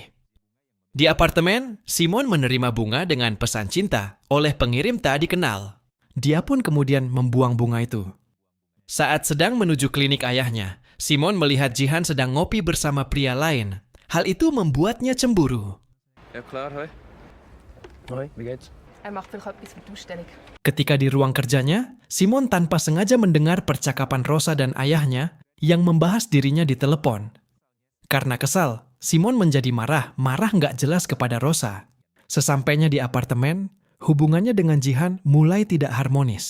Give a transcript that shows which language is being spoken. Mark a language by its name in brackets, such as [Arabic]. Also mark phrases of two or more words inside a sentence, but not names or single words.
[Indonesian] Di apartemen, Simon menerima bunga dengan pesan cinta oleh pengirim tak dikenal. Dia pun kemudian membuang bunga itu. Saat sedang menuju klinik ayahnya, Simon melihat Jihan sedang ngopi bersama pria lain. Hal itu membuatnya cemburu. [German] Ja klar, hoi. Hoi, wie geht's? Macht vielleicht etwas für die Ausstellung. [Indonesian] Ketika di ruang kerjanya, Simon tanpa sengaja mendengar percakapan Rosa dan ayahnya yang membahas dirinya di telepon. Karena kesal, Simon menjadi marah nggak jelas kepada Rosa. Sesampainya di apartemen, hubungannya dengan Jihan mulai tidak harmonis.